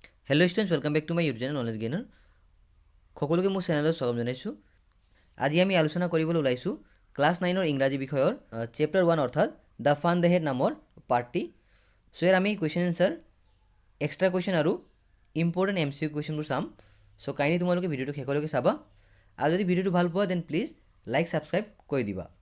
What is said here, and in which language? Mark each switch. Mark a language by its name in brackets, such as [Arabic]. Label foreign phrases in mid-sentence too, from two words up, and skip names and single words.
[English] Hello students welcome back to my YouTube channel Knowledge Gainer [Assamese] সকলোকে মোৰ চেনেলত স্বাগতম জনাইছোঁ। আজি আমি আলোচনা কৰিবলৈ ওলাইছোঁ ক্লাছ 9ৰ ইংৰাজী বিষয়ৰ চেপ্টাৰ 1 অৰ্থাৎ দ্য ফান দ্য হেড নামৰ পাৰ্টটি। সো ইয়াৰ আমি [English] question answer extra question [Assamese] আৰু ইম্পৰ্টেণ্ট MCQ কুৱেশ্যনবোৰ চাম। [English] so kindly [Assamese] তোমালোকে ভিডিঅ'টো শেষলৈকে চাবা আৰু যদি ভিডিঅ'টো ভাল পোৱা [English] then please like subscribe [Assamese] কৰি দিবা।